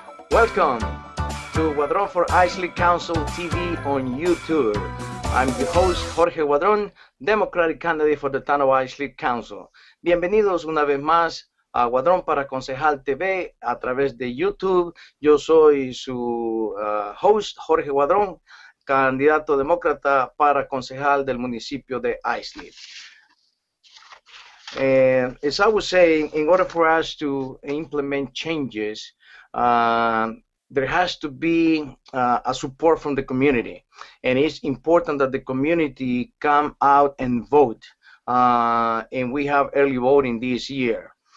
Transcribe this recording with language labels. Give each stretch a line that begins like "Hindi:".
English: Welcome to Guadron for Islip Council TV on YouTube. I'm your host, Jorge Guadron, Democratic candidate for the Town of Islip Council.
Spanish: Bienvenidos una vez más a Guadron para Concejal TV a través de YouTube. Yo soy su host, Jorge Guadron, candidato demócrata para concejal del municipio de Islip.
English: As I was saying, in order for us to implement changes, there has to be a support from the community, and it's important that the community come out and vote, and we have early voting this year.